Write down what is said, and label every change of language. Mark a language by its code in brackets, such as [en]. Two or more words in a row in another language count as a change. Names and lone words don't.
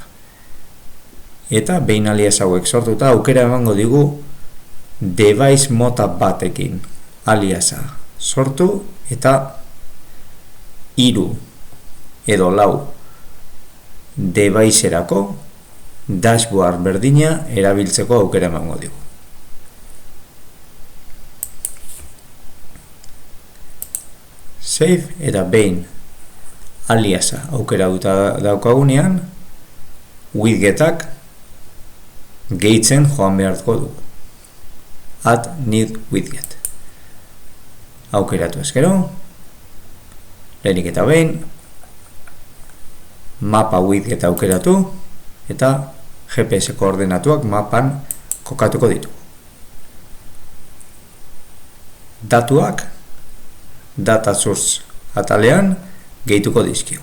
[eu] Eta behin alias hauek sortuta aukera emango digu device mota batekin aliasa sortu eta 3 edo 4 devicerako dashboard berdina erabiltzeko aukera emango digu. Save eta behin aliasa aukera daukagunean, widgetak gehitzen joan beharko dugu. [en] Add need widget. [eu] Aukeratu ezkero, lehenik eta behin, mapa widget aukeratu eta GPS koordenatuak mapan kokatuko ditu. Datuak [en] data source [eu] atalean gehituko dizkigu.